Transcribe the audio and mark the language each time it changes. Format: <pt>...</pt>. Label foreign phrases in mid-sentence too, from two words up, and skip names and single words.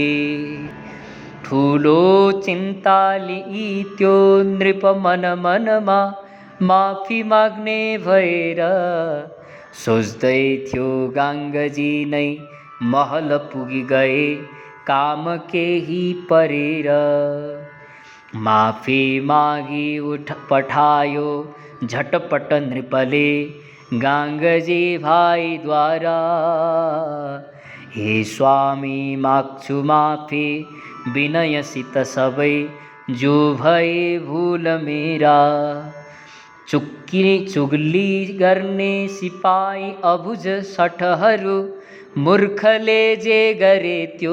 <ne>ठुलो चिन्ता लिई त्यो नृप मन मनमा माफी माग्ने भएर। सोच्दै थियो गाङ्गजी नै महल पुगी गए काम केही परेर। माफी मागी पठायो झटपट नृपले गाङ्गजी भाइद्वारा। हे स्वामी माग्छु माफी विनयसित सबै जो भए भूल मेरा। चुगली गर्ने सिपाही अबुझ सठहरू मूर्खले जे गरे त्यो।</ne>